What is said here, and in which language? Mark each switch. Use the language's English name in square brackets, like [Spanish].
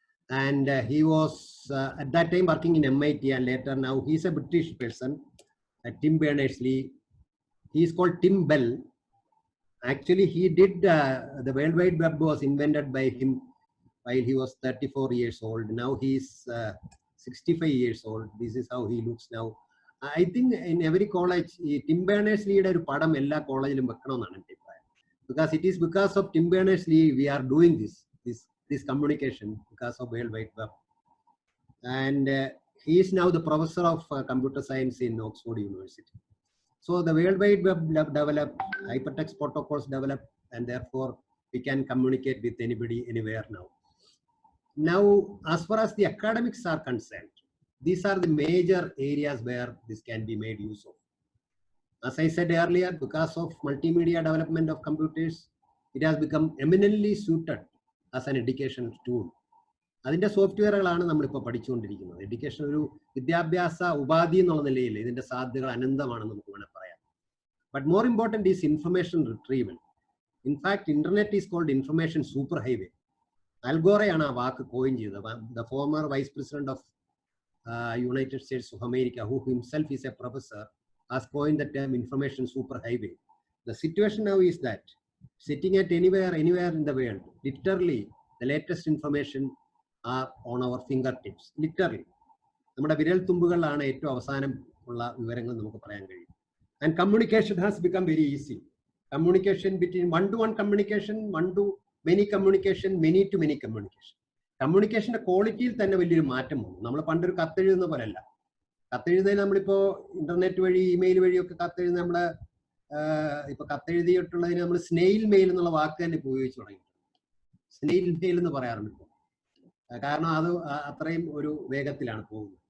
[English] And he was at that time working in MIT, and later now he's a British person. Tim Berners-Lee. He is called Tim Bell. Actually, he did the World Wide Web was invented by him while he was 34 years old. Now he is 65 years old. This is how he looks now. I think in every college, [Malayalam] Tim Berners-Lee ഒരു പടം എല്ലാ കോളേജിലും വെക്കണമെന്നാണ് എൻ്റെ അഭിപ്രായം. [English] Because it is because of Tim Berners-Lee we are doing this communication because of World Wide Web. And he is now the professor of computer science in Oxford University. So the World Wide Web developed, hypertext protocols developed, and therefore we can communicate with anybody, anywhere now. Now, as far as the academics are concerned, these are the major areas where this can be made use of. As I said earlier, because of multimedia development of computers, it has become eminently suited as an educational tool. [Malayalam] അതിൻ്റെ സോഫ്റ്റ്വെയറുകളാണ് നമ്മളിപ്പോൾ പഠിച്ചുകൊണ്ടിരിക്കുന്നത്. Education ഒരു വിദ്യാഭ്യാസ ഉപാധി എന്നുള്ള നിലയിൽ ഇതിൻ്റെ സാധ്യതകൾ അനന്തമാണെന്ന് നമുക്ക് വേണമെങ്കിൽ പറയാം. [English] But more important is information retrieval. In fact internet is called information super highway. [Malayalam] അൽഗോറയാണ് ആ വാക്ക് കോയിൻ ചെയ്തത്. [English] The former vice president of United States of America, who himself is a professor, has coined the term information super highway. The situation now is that sitting at anywhere in the world, literally the latest information are on our fingertips. [Malayalam] Literally നമ്മുടെ വിരൽ തുമ്പുകളിലാണ് ഏറ്റവും അവസാനം ഉള്ള വിവരങ്ങൾ നമുക്ക് പറയാൻ കഴിയും. [English] And communication has become very easy. Communication between one-to-one communication, one-to-many communication, many-to-many communication. [Malayalam] കമ്മ്യൂണിക്കേഷന്റെ ക്വാളിറ്റിയിൽ തന്നെ വലിയൊരു മാറ്റം വന്നു. നമ്മൾ പണ്ടൊരു കത്തെഴുതുന്ന പോലെയല്ല. കത്തെഴുതുന്നതിന് നമ്മളിപ്പോ ഇന്റർനെറ്റ് വഴി, ഇമെയിൽ വഴിയൊക്കെ കത്തെഴുതുന്ന നമ്മള് ഇപ്പൊ കത്തെഴുതിയിട്ടുള്ളതിന് നമ്മൾ സ്നെയിൽ മെയിൽ എന്നുള്ള വാക്ക് തന്നെ ഉപയോഗിച്ച് തുടങ്ങി. സ്നെയിൽ മെയിൽ എന്ന് പറയാറുണ്ട് ഇപ്പോൾ. കാരണം അത് അത്രയും ഒരു വേഗത്തിലാണ് പോകുന്നത്.